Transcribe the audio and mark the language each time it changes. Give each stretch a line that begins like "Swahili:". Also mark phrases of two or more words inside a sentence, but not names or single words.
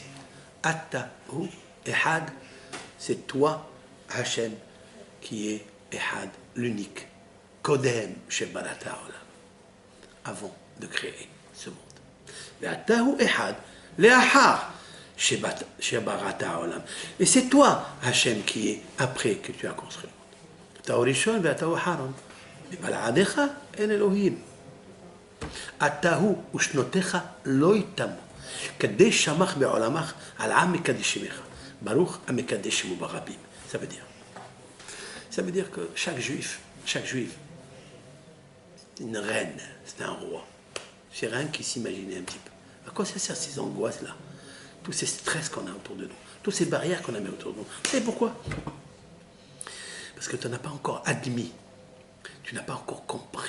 Hebrew: אתה הוא, אחד,
French: c'est toi, Hachem, qui est Ehad, l'unique.
Hebrew: קודם, שבראת עולם.
French: Avant de créer ce monde.
Hebrew: אתה הוא, אחד, לאחר, שבראת עולם.
French: Et c'est toi, Hachem, qui est après que tu as construit.
Hebrew: אתה הוא ראשון ואתה הוא אחרון. ובלעדיך אין אלוהים. אתה הוא ושנותיך לא יתמו. קדש שמך בעולמך על עם מקדשמך. ברוך המקדש שמו ברבים.
French: Ça veut dire que chaque juif, c'est une reine, c'est un roi. C'est rien qui s'imaginer un petit peu. À quoi ça sert ces angoisses-là? Tous ces stress qu'on a autour de nous, toutes ces barrières qu'on a mis autour de nous. Vous savez pourquoi? Parce que tu n'as pas encore admis, tu n'as pas encore compris.